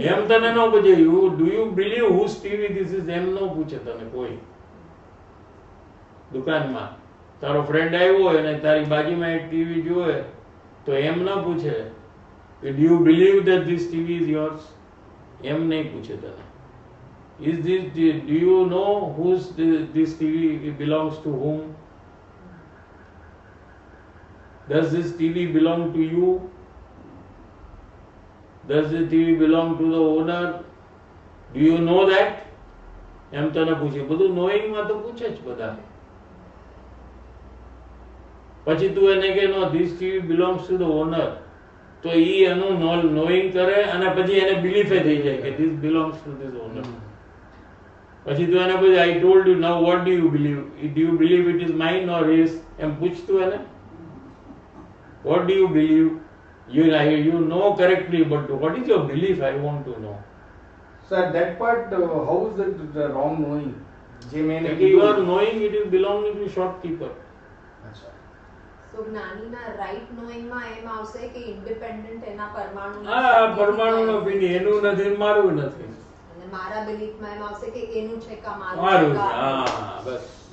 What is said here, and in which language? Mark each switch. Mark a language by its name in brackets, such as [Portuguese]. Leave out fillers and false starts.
[Gujarati] એમ તને ન પૂછે [English] Do you believe whose TV this is? [Gujarati] એમ ન પૂછે તને કોઈ. દુકાનમાં તારો ફ્રેન્ડ આવ્યો હોય અને તારી બાજુમાં એક ટીવી જોવે તો એમ ન પૂછે કે [English] Do you believe that this TV is yours? [Gujarati] એમ નહીં પૂછે તને. [English] Is this, do you know whose this TV belongs to whom? Does this TV belong to you? Does the TV belong to the owner? Do you know that? [Gujarati] એમ તને પૂછે. બધું knowing માં તો પૂછે જ બધા. પછી તું એને કે નો [English] this TV belongs to the owner, [Gujarati] તો ઈ એનું knowing કરે અને પછી એને belief થઈ જાય કે [English] this belongs to this owner. પછી તું એને પૂછે I told you, now what do you believe? Do you believe it is mine or his? [Gujarati] એમ પૂછતું એને. [English] What do you believe? You know correctly, but what is your belief? I want to know. So at that part, how is that the wrong knowing? [Gujarati] જે મેં એને [English] You are knowing it is belonging to shopkeeper. [Gujarati] અચ્છા. [English] So [Gujarati] જ્ઞાનીના right નોઈંગમાં એમ આવશે કે independent એના પરમાણુ આ પરમાણુનો ફીની એનું નથી મારું નથી. અને મારા બિલીફમાં એમ આવશે કે એનું છે કે મારું મારું છે. છે. હા બસ.